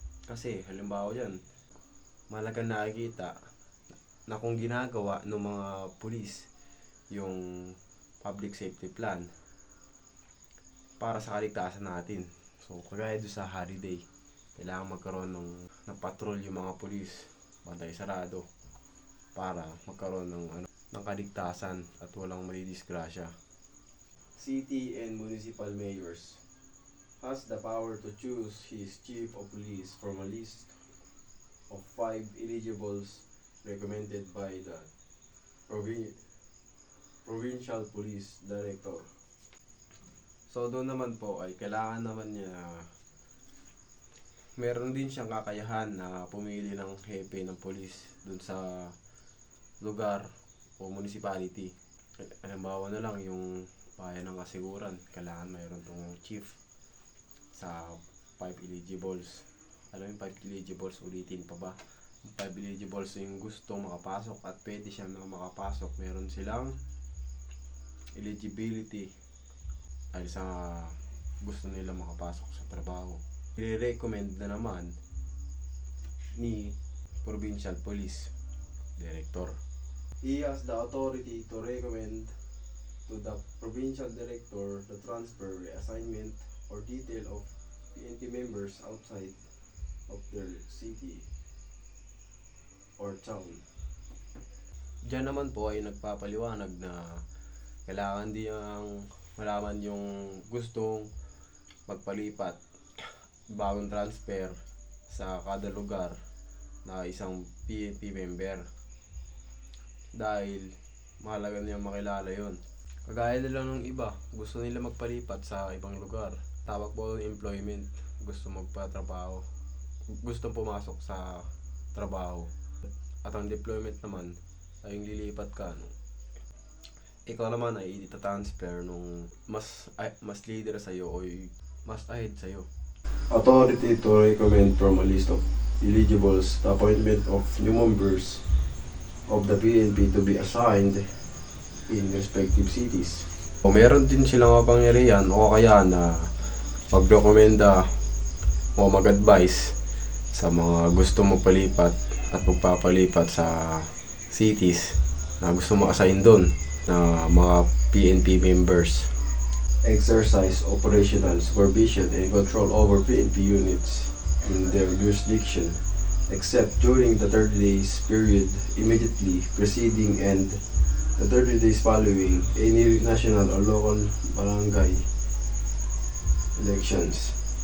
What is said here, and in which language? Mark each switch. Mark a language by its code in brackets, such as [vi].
[tl] Kasi halimbawa yan, malagang nakikita na kung ginagawa ng mga pulis yung public safety plan para sa kaligtasan natin. So kagaya doon sa holiday, kailangan magkaroon ng patrol yung mga pulis, bantay sarado, para magkaroon ng kaligtasan at walang madidisgrasya. [en] City and municipal mayors has the power to choose his chief of police from a list of 5 eligibles recommended by the provincial police director. [tl] So doon naman po ay kailangan naman niya meron din siyang kakayahan na pumili ng hepe ng police doon sa lugar o municipality. Halimbawa na lang yung bayan ng kasiguran, kailangan mayroon tong chief sa 5 eligibles. Alam yung 5 eligibles, ulitin pa ba? 5 eligibles yung gustong makapasok at pwede siya makapasok. Meron silang eligibility ay sa gusto nila makapasok sa trabaho. I-recommend na naman ni Provincial Police Director. [en] He has the authority to recommend to the Provincial Director the transfer, reassignment, or detail of PNP members outside of their city or town. [tl] Diyan naman po ay nagpapaliwanag na kailangan din ang malaman yung gustong magpalipat, bagong transfer sa kada lugar na isang PNP member. Dahil mahalaga niyang makilala yon. Kagaya nila ng iba, gusto nila magpalipat sa ibang lugar. Tawag po ng employment, gusto magpatrabaho, gusto pumasok sa trabaho. At ang deployment naman ay yung lilipat ka, ikaw naman ay itatransfer nung mas leader sa iyo o mas ahead sa iyo. [en] Authority to recommend from a list of eligibles the appointment of new members of the PNP to be assigned in respective cities. [tl] O meron din silang kapangyarihan o kaya na magdokumenta o mag-advise sa mga gusto magpalipat at magpapalipat sa cities na gusto mo assign doon na mga PNP members. [en] exercise operational supervision and control over PNP units in their jurisdiction, except during the 30 days period immediately preceding and the 30 days following any national or local barangay elections.